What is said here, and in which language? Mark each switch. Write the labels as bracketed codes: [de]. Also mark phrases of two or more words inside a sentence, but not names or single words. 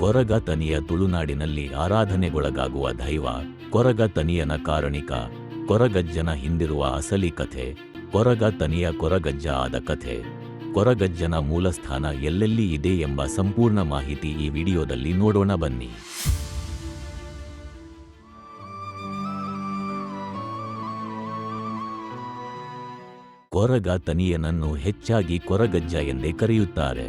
[kn] ಕೊರಗ ತನಿಯ ತುಳುನಾಡಿನಲ್ಲಿ ಆರಾಧನೆಗೊಳಗಾಗುವ ದೈವ ಕೊರಗ ತನಿಯನ ಕಾರಣಿಕ, ಕೊರಗಜ್ಜನ ಹಿಂದಿರುವ ಅಸಲಿ ಕಥೆ, ಕೊರಗ ತನಿಯ ಕೊರಗಜ್ಜ ಆದ ಕಥೆ, ಕೊರಗಜ್ಜನ ಮೂಲಸ್ಥಾನ ಎಲ್ಲೆಲ್ಲಿ ಇದೆ ಎಂಬ ಸಂಪೂರ್ಣ ಮಾಹಿತಿ ಈ ವಿಡಿಯೋದಲ್ಲಿ ನೋಡೋಣ ಬನ್ನಿ. ಕೊರಗ ತನಿಯನನ್ನು ಹೆಚ್ಚಾಗಿ ಕೊರಗಜ್ಜ ಎಂದೇ ಕರೆಯುತ್ತಾರೆ.